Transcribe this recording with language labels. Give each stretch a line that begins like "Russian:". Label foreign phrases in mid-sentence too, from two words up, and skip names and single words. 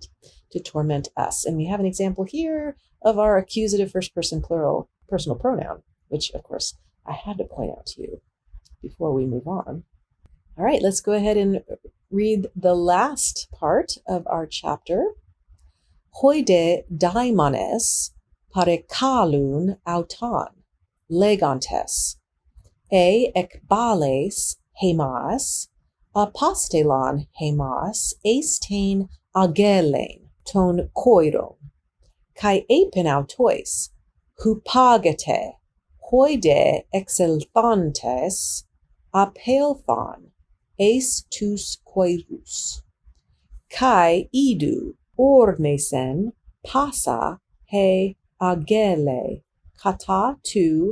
English: To torment us. And we have an example here of our accusative first person plural personal pronoun, which of course I had to point out to you before we move on. All right, let's go ahead and read the last part of our chapter.
Greek: Οἱ δὲ δαίμονες παρεκάλουν αὐτὸν λέγοντες, ἐκβάλλεις ἡμᾶς, ἀπόστειλον ἡμᾶς, εἰς τὴν ἀγέλην τῶν χοίρων, καὶ εἶπεν αὐτοῖς, ὑπάγετε, οἱ δὲ ἐξελθόντες, ἀπῆλθον, εἰς τοὺς χοίρους, καὶ ἰδοὺ ὥρμησεν πᾶσα ἡ ἀγέλη, κατὰ τοῦ